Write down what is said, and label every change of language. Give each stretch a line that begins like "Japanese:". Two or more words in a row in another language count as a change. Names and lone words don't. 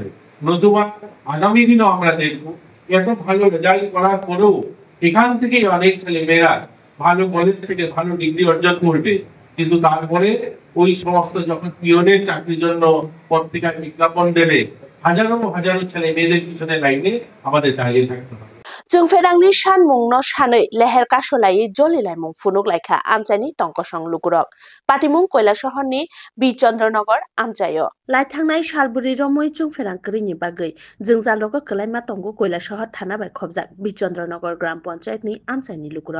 Bangla: নতুবা আগামী দিনও আমরা দেখবো এত ভালো রেজাল্ট করার পরেও এখান থেকেই অনেক ছেলে মেয়েরা ভালো কলেজ থেকে ভালো ডিগ্রি অর্জন করবে, কিন্তু তারপরে ওই সমস্ত যখন পিওনের চাকরির জন্য পত্রিকায় বিজ্ঞাপন দেবে হাজারো হাজারো ছেলে মেয়েদের পিছনে লাইনে আমাদের দাঁড়িয়ে থাকতে হবে।
Kok Borok: जोंफेरांनि सानमुंनो सानै लेहेर कासलायै जलिलायमुं फुनुक लायखा आमचाइनि टंकसं लुगुरक पाटिमुं कैलासहरनि बिचन्द्रनगर आमचायो लायथांनाय सालबुरि रमै जोंफेरां करिनि बागै जोंजालगो कलायमा टंगु कैलासहर थाना बाय खबजाक बिचन्द्रनगर ग्राम पन्चायतनि आमचाइनि